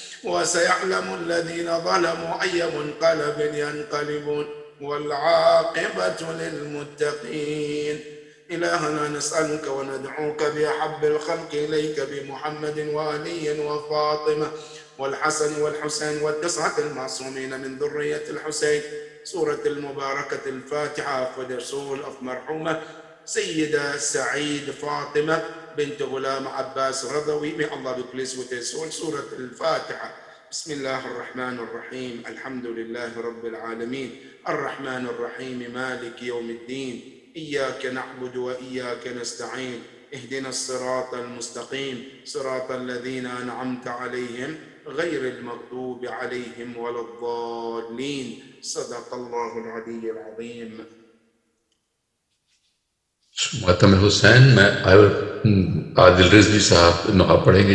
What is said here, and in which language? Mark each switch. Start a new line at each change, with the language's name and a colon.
Arabic: وسيعلم الذين ظلموا أي منقلب ينقلبون والعاقبة للمتقين. إلهنا نسألك وندعوك بأحب الخلق إليك بمحمد وعلي وفاطمة والحسن والحسين والتسعة المعصومين من ذرية الحسين. سورة المباركة الفاتحة
English: for the soul of
Arabic: مرحومة سيدة سعيد فاطمة بنت غلام عباس رضوي.
English: May Allah be pleased with his soul.
Arabic: سورة الفاتحة. بسم الله الرحمن الرحيم. الحمد لله رب العالمين الرحمن الرحيم مالك يوم الدين إياك نعبد وإياك نستعين اهدنا الصراط المستقيم صراط الذين أنعمت عليهم غير المغضوب عليهم ولا الضالين. صدق الله العلي العظيم.
Hindi: मातम हुसैन में आदिल रिजवी साहब नुहा पढ़ेंगे।